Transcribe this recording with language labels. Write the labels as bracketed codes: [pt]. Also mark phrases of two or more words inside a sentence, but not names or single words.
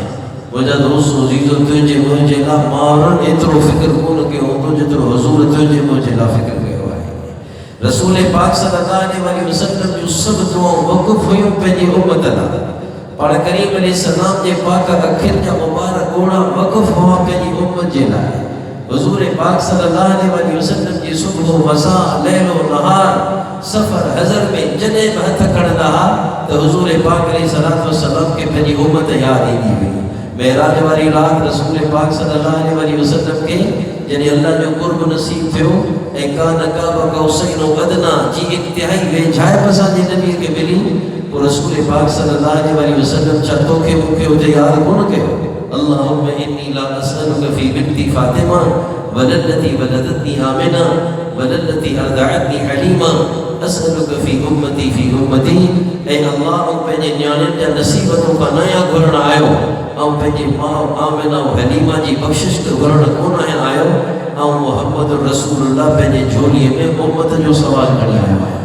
[sd] मुंहिंजा दोस्त अज़ीज़ो, तुंहिंजे मुंहिंजे लाइ माण्हुनि एतिरो फ़िक्र कोन कयो हूंदो जेतिरो हुज़ूर तुंहिंजे मुंहिंजे लाइ फ़िक्र कयो आहे। रसूल पाक [ar] صلى الله عليه وسلم [sd] जूं सभु दुआऊं वक़ुफ़ हुयूं पंहिंजी उम्मत लाइ। पाण करीम अलैहिस्सलाम जे पाक अखियुनि जा मुबारक ॻोढ़ा तोहफ़ा पंहिंजी उम्मत जे लाइ हुज़ूर पाक [ar] صلى الله عليه وسلم [sd] जी सुबह मसा लैलो नहार सफ़र हज़र में जॾहिं बि हथ खणंदा हुआ त हुज़ूर पाक [ar] عليه الصلاة والسلام [sd] खे पंहिंजी उम्मत यादि ईंदी हुई। मेराज वारी रात रसूल पाक [ar] صلى الله عليه وسلم [sd] के जॾहिं अल्लाह जो कुर्ब नसीब थियो ऐं [ar] كان قاب قوسين أدنى [sd] जी इंतिहाई वेझाइप असांजे नबी खे मिली पोइ रसूल पाक [ar] صلى الله عليه وسلم [sd] छा तोखे मूंखे हुते यादि कोन कयो? [ar] اللهم إني لا أسألك في بنتي فاطمة واللتي ولدتني آمنة واللتي أرضعتني حليمة أسألك في أمتي [sd] ऐ अल्लाह पंहिंजे न्याणियुनि जा नसीब तोखां नया घुरण आयो ऐं पंहिंजे माउ आमिना हलीमा जी बख़्शिश घुरण कोन आयो ऐं मुहम्मद रसूलुल्लाह पंहिंजे झोलीअ में उम्मत जो सवाल खणी आयो आहे।